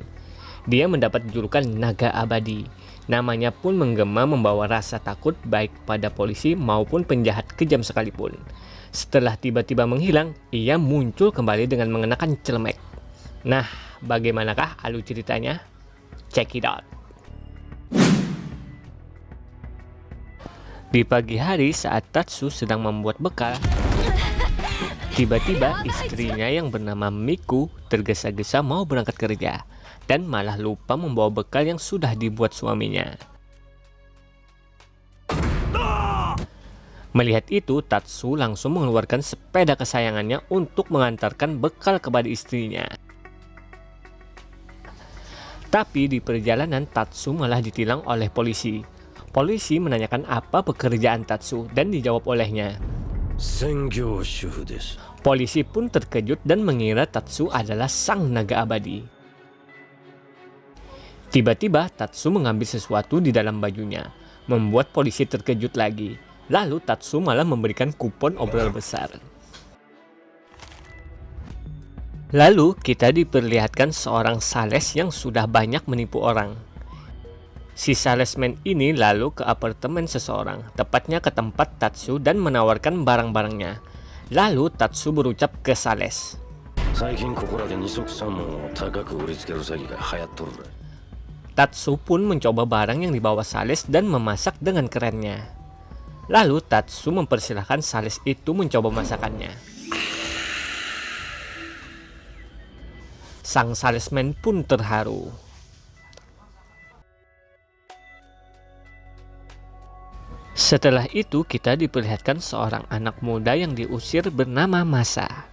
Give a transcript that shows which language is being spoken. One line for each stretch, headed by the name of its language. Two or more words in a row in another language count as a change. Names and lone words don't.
Indonesian: Dia mendapat julukan Naga Abadi. Namanya pun menggema membawa rasa takut baik pada polisi maupun penjahat kejam sekalipun. Setelah tiba-tiba menghilang, ia muncul kembali dengan mengenakan celemek. Nah, bagaimanakah alur ceritanya?
English: Check it out.
Indonesian: Di pagi hari saat Tatsu sedang membuat bekal, tiba-tiba istrinya yang bernama Miku tergesa-gesa mau berangkat kerja dan malah lupa membawa bekal yang sudah dibuat suaminya. Melihat itu, Tatsu langsung mengeluarkan sepeda kesayangannya untuk mengantarkan bekal kepada istrinya. Tapi di perjalanan Tatsu malah ditilang oleh polisi. Polisi menanyakan apa pekerjaan Tatsu dan dijawab olehnya.
Japanese: 専業主婦です。
Indonesian: Polisi pun terkejut dan mengira Tatsu adalah sang naga abadi. Tiba-tiba Tatsu mengambil sesuatu di dalam bajunya, membuat polisi terkejut lagi. Lalu Tatsu malah memberikan kupon obral besar. Lalu kita diperlihatkan seorang sales yang sudah banyak menipu orang. Si salesman ini lalu ke apartemen seseorang, tepatnya ke tempat Tatsu dan menawarkan barang-barangnya. Lalu Tatsu berucap ke sales.
Japanese: 最近ここらで二足三門を高く売りつける詐欺が流行っとる。
Indonesian: Tatsu pun mencoba barang yang dibawa sales dan memasak dengan kerennya. Lalu Tatsu mempersilahkan sales itu mencoba masakannya. Sang salesman pun terharu. Setelah itu kita diperlihatkan seorang anak muda yang diusir bernama Masa.